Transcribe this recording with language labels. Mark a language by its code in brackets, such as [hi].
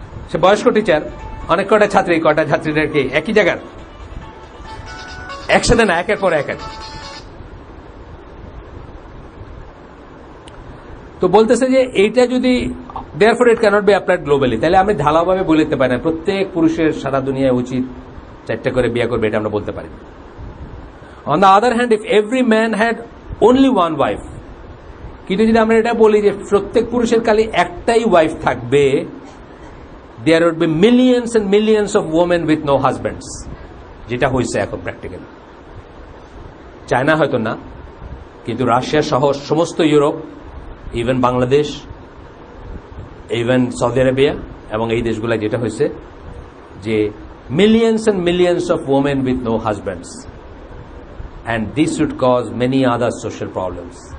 [bn] সে বয়স্ক টিচার, অনেক কয়টা ছাত্রীদেরকে একই জায়গার একসাথে না, একের পর এক। তো বলতেছে যে এইটা যদি [en] therefore it cannot be applied globally, [bn] তাহলে আমি ঢালাওভাবে বলতে পারি না প্রত্যেক পুরুষের সারা দুনিয়ায় উচিত 4টা করে বিয়ে করবে, এটা আমরা বলতে পারি। [en] On the other hand, if every man had only one wife, [bn] কিন্তু যদি আমরা এটা বলি যে প্রত্যেক পুরুষের খালি একটাই ওয়াইফ থাকবে, [en] there would be millions and millions of women with no husbands, [bn] যেটা হয়েছে এখন প্র্যাকটিক্যালি। চায়না হয়তো না, কিন্তু রাশিয়া সহ সমস্ত Europe, even Bangladesh, even Saudi Arabia এবং এই দেশগুলো যেটা হয়েছে যে [en] Millions and millions of women with no husbands, and this would cause many other social problems.